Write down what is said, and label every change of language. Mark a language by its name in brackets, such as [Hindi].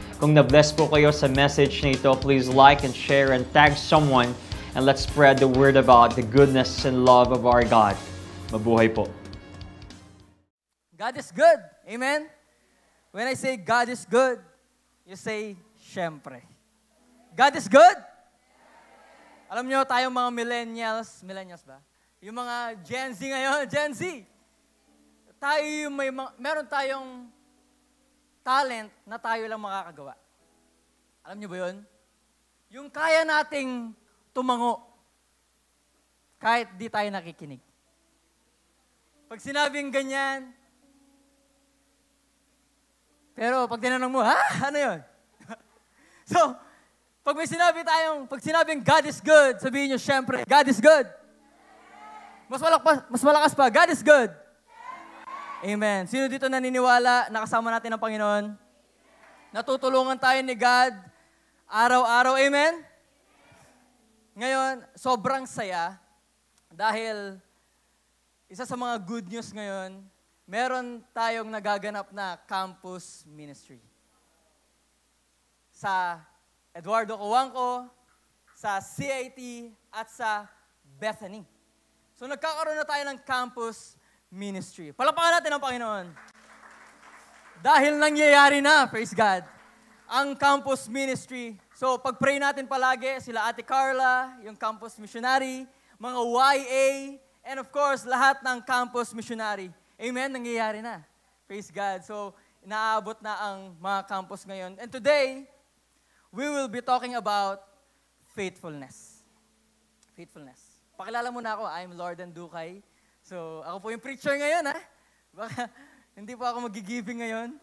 [English] Kung na-bless po kayo sa message nito, please like and share and tag someone and let's spread the word about the goodness and love of our God. [Filipino] Mabuhay po. [English] God is good. Amen? When I say God is good, you say, [Filipino] syempre. [English] God is good? [Filipino] Alam nyo, tayong mga millennials ba? Yung mga Gen Z ngayon, Gen Z. Tayo yung meron tayong talent na tayo lang makakagawa. Alam nyo ba yun? Yung kaya nating tumango kahit di tayo nakikinig. Pag sinabing ganyan, pero pag tinanong mo, ano yun? So, pag sinabing [English] God is good, [Filipino] sabihin nyo, syempre, God is good. Mas malakas pa, [English] God is good. Amen. [Filipino] Sino dito naniniwala na kasama natin ang Panginoon? Natutulungan tayo ni God araw-araw. Amen? Ngayon, sobrang saya dahil isa sa mga good news ngayon, meron tayong nagaganap na campus ministry. Sa Eduardo Cojuangco, sa CIT, at sa Bethany. So nagkakaroon na tayo ng campus ministry. Palakpakan natin ang Panginoon. Dahil nangyayari na, praise God, ang campus ministry. So pag-pray natin palagi, sila Ate Carla, yung campus missionary, mga YA, [English] and of course, [Filipino] lahat ng campus missionary. Amen, nangyayari na. Praise God. So inaabot na ang mga campus ngayon. [English] And today, we will be talking about faithfulness. [Filipino] Faithfulness. Pakilala muna ako, I'm Lorden Ducay. So, ako po yung preacher ngayon, ha? Baka, hindi po ako mag-giving ngayon.